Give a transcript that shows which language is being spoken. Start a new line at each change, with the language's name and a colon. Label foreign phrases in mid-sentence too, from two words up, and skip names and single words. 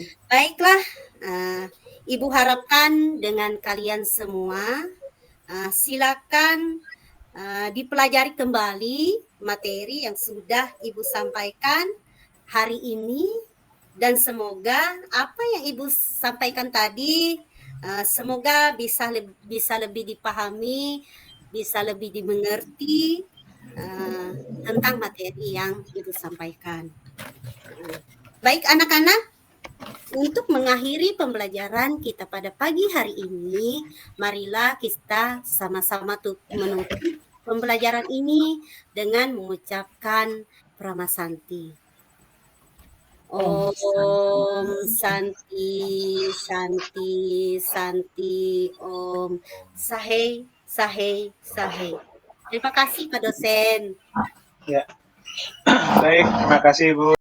Indonesian: Baiklah, Ibu harapkan dengan kalian semua, silakan dipelajari kembali materi yang sudah Ibu sampaikan hari ini, dan semoga apa yang Ibu sampaikan tadi semoga bisa lebih dipahami, bisa lebih dimengerti tentang materi yang Ibu sampaikan. Baik anak-anak, untuk mengakhiri pembelajaran kita pada pagi hari ini, marilah kita sama-sama menutup pembelajaran ini dengan mengucapkan Pramasanti.
Sanskrit: Om Santi, Santi, Santi, Om Sahei, Sahei, Sahei.
Indonesian: Terima kasih Pak dosen. Ya, baik, terima kasih Bu.